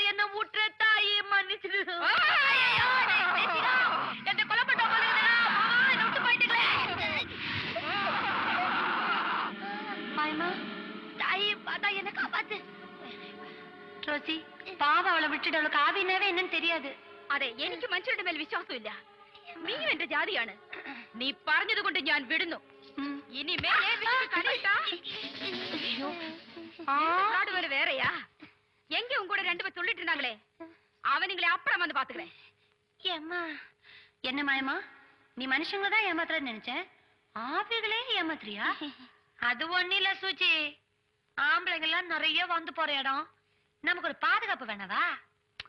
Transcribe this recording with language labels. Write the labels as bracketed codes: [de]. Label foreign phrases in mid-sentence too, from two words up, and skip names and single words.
[ta] என்ன ஊற்று தாயே மன்னிச்சிடு. என்ன கொலை பண்ண விட்டு போயிட்டுங்களே. மாயமா தாயே, பார்த்தா என்ன காப்பாத்து. ரோசி பாவம், அவளை விட்டுட்டு அவளுக்கு ஆவினாவே என்னன்னு தெரியாது. [ml] അതെ, എനിക്ക് മനുഷ്യരുടെ മേൽ വിശ്വാസമില്ല. നീയും എന്റെ ജാതിയാണ്. നീ പറഞ്ഞത് കൊണ്ട് ഞാൻ വിടുന്നു. [ta] ഇനി மேலே வேறையா? எங்க உங்க கூட 2 பேர் சொல்லிட்டு இருந்தாங்களே, அவனுங்களே அப்புறம் வந்து பாத்துக்கிறேன். ஏம்மா என்ன மாயமா, நீ மனுஷங்களை தான் ஏமாத்துறன்னு நினைச்சேன், ஆவிகளே ஏமாத்துறியா? அது ஒண்ணு இல்ல சூச்சி, ஆம்பளைங்க எல்லாம் நிறைய வந்து போற இடம், நமக்கு ஒரு பாதுகாப்பு வேணவா?